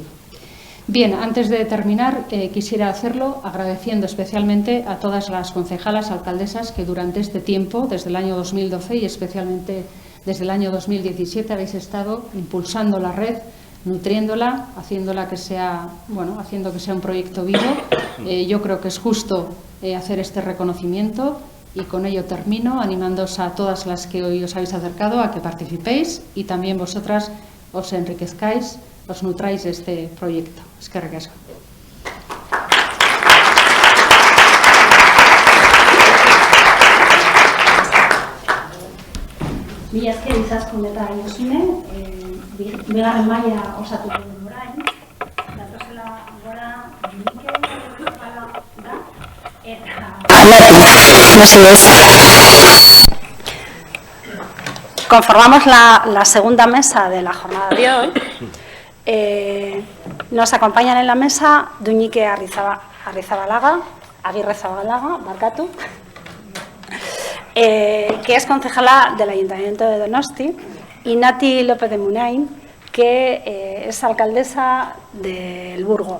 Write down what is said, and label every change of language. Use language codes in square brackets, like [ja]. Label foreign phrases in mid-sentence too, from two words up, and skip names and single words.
[es] Bien, antes de terminar, quisiera hacerlo agradeciendo especialmente a todas las concejalas, alcaldesas que durante este tiempo, desde el año 2012 y especialmente desde el año 2017, habéis estado impulsando la red, nutriéndola, haciéndola que sea, haciendo que sea un proyecto vivo. Yo creo que es justo hacer este reconocimiento y con ello termino, animándoos a todas las que hoy os habéis acercado a que participéis y también vosotras os enriquezcáis, os nutráis de este proyecto. [eu] Eskerrik asko. Mila esker izaskun eta Josune, bigarren maila osatu dugu orain, datozela gora Mikel Bezala da, eta [es] conformamos la segunda mesa de la jornada de hoy. Nos acompañan en la mesa Duñike Agirrezabalaga, barkatu, que es concejala del Ayuntamiento de Donosti, y Nati López de Munain, que es alcaldesa del Burgo.